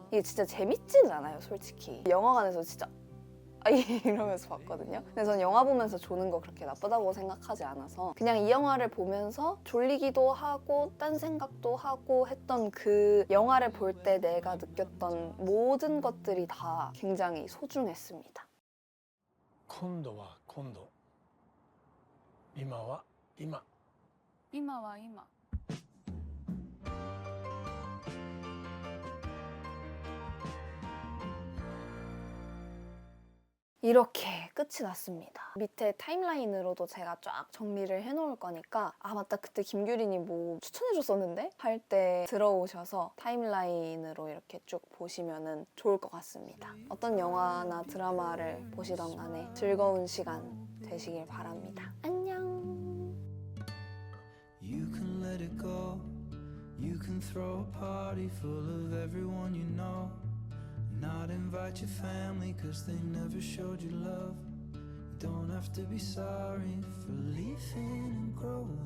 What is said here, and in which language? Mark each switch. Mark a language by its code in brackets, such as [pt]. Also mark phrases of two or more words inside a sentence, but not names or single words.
[ko] 이게 진짜 재밌지는 않아요, 솔직히. 영화관에서 진짜 이러면서 봤거든요. 근데 전 영화 보면서 조는 거 그렇게 나쁘다고 생각하지 않아서 그냥 이 영화를 보면서 졸리기도 하고 딴 생각도 하고 했던 그 영화를 볼 때 내가 느꼈던 모든 것들이 다 굉장히 소중했습니다. [ja] 今度は今度、今は今。今は今。 [ko] 이렇게 끝이 났습니다. 밑에 타임라인으로도 제가 쫙 정리를 해놓을 거니까 아 맞다 그때 김규린이 뭐 추천해줬었는데? 할 때 들어오셔서 타임라인으로 이렇게 쭉 보시면 좋을 것 같습니다. 어떤 영화나 드라마를 보시던 간에 즐거운 시간 되시길 바랍니다. 안녕. [en] You can let it go. You can throw a party full of everyone you know. Not invite your family cause they never showed you love. You don't have to be sorry for leaving and growing.